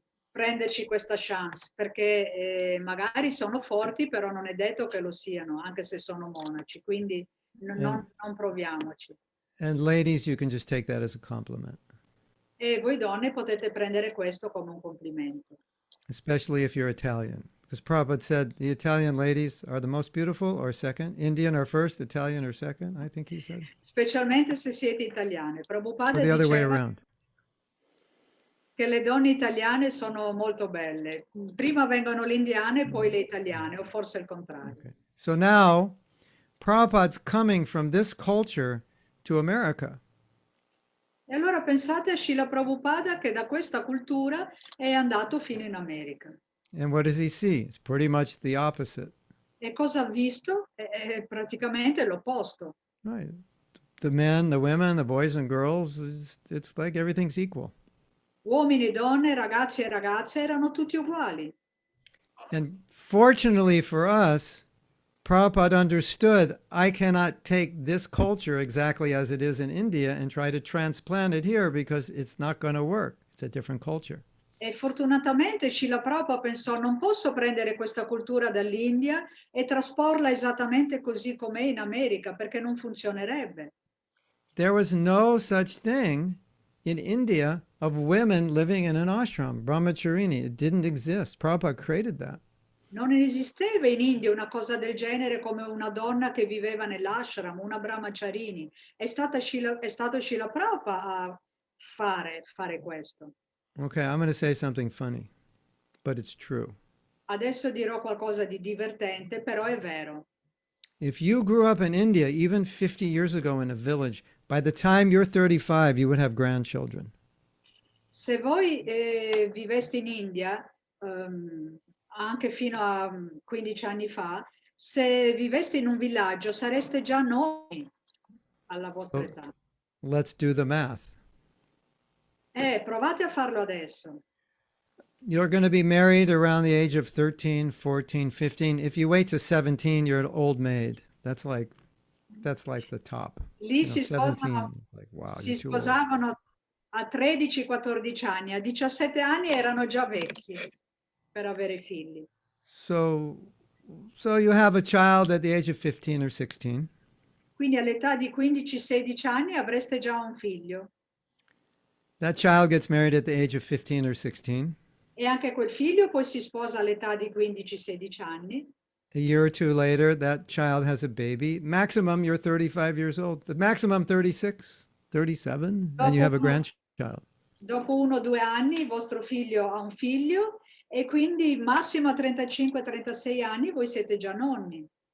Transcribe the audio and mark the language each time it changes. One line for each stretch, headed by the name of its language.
Italian: prenderci questa chance, perché magari sono forti, però non è detto che lo siano, anche se sono monaci, quindi
English: And,
Italian: non proviamoci.
English: and ladies, you can just take that as a compliment,
Italian: E voi donne potete prendere questo come un complimento.
English: especially if you're Italian. Because Prabhupada said the Italian ladies are the most beautiful or second, Indian are first, Italian are second, I think he said.
Italian: Specialmente se siete italiane.
English: Or Prabhupada the other way
Italian: diceva
English: around.
Italian: che le donne italiane sono molto belle. Prima vengono le indiane, poi le italiane, o forse il contrario.
English: Okay. So now, Prabhupada's coming from this culture to America.
Italian: E allora pensate a Srila Prabhupada che da questa cultura è andato fino in America.
English: And what does he see? It's pretty much the opposite.
Italian: E cosa ha visto? È praticamente l'opposto.
English: Right. The men, the women, the boys and girls, it's like everything's equal.
Italian: Uomini, donne, ragazzi e ragazze erano tutti uguali.
English: And fortunately for us, Prabhupada understood I cannot take this culture exactly as it is in India and try to transplant it here because it's not going to work. It's a different culture.
Italian: E fortunatamente Srila Prabhupada pensò non posso prendere questa cultura dall'India e trasporla esattamente così com'è in America perché non funzionerebbe.
English: There was no such thing in India of women living in an ashram, brahmacharini. It didn't exist. Prabhupada created that.
Italian: Non esisteva in India una cosa del genere come una donna che viveva nell'ashram, una brahmacharini. È stato Srila Prabhupada a fare questo.
English: Okay, I'm going to say something funny, but it's true.
Italian: Adesso dirò qualcosa di divertente, però è vero.
English: If you grew up in India, even 50 years ago in a village, by the time you're 35, you would have grandchildren.
Italian: Se voi viveste in India, anche fino a 15 anni fa, se viveste in un villaggio sareste già nonni alla vostra età.
English: Let's do the math.
Italian: Provate a farlo adesso.
English: You're going to be married around the age of 13, 14, 15. If you wait to 17, you're an old maid. That's like the top.
Italian: Lì
English: 17, like, wow,
Italian: si
English: you're too old.
Italian: sposavano a 13-14 anni, a 17 anni erano già vecchi per avere figli.
English: So you have a child at the age of 15 or 16.
Italian: Quindi all'età di 15-16 anni avreste già un figlio.
English: That child gets married at the age of 15 or 16.
Italian: E anche quel figlio poi si sposa all'età di 15-16 anni.
English: A year or two later, that child has a baby. Maximum, you're 35 years old. The maximum, 36, 37, and you have a grandchild.
Italian: Dopo 1 o 2 anni il vostro figlio ha un figlio e quindi massimo a 35-36 anni voi siete già nonni.